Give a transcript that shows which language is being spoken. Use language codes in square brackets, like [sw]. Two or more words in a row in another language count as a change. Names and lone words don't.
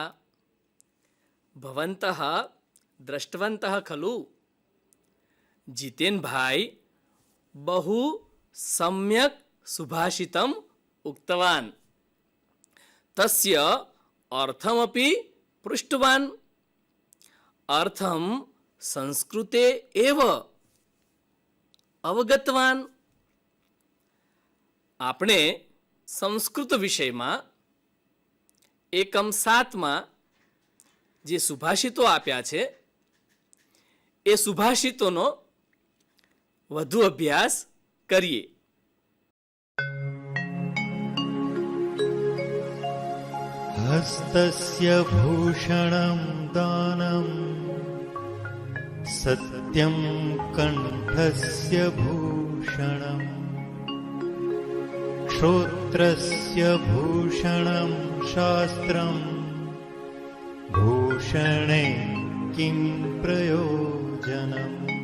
[sa] भवन्तः दृष्टवन्तः खलु, जितेन भाई बहु सम्यक् सुभाषितम् उक्तवान्। तस्य अर्थमपि पृष्टवान्। अर्थं संस्कृते एव अवगतवान्। [gu] આપણે સંસ્કૃત વિષયમાં એકમ 7માં જે સુભાષિતો આપ્યા છે એ સુભાષિતોનો વધુ અભ્યાસ કરીએ. [sa] हस्तस्य भूषणं दानं सत्यं कंठस्य भूषणम् श्रोत्रस्य भूषणं शास्त्रं भूषणे किं प्रयोजनम्.